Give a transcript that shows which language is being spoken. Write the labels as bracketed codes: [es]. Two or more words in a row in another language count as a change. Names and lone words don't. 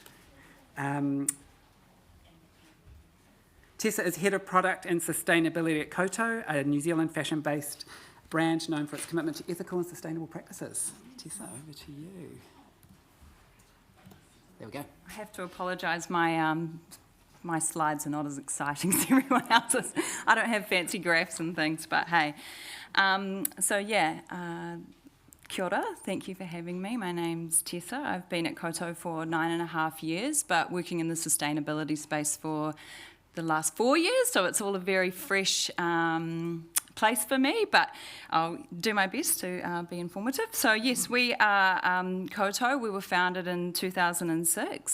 [en] Tessa is Head of Product and Sustainability at Koto, a New Zealand fashion-based brand known for its commitment to ethical and sustainable practices. Tessa, over to you. There we go. I have to apologise, my slides are not as exciting as everyone else's. I don't have fancy graphs and things, but hey. [mi] Kia ora, [en] thank you for having me. My name's Tessa. I've been at Koto for 9.5 years, but working in the sustainability space for the last 4 years, so it's all a very fresh place for me, but I'll do my best to be informative. So yes, we are Koto. We were founded in 2006.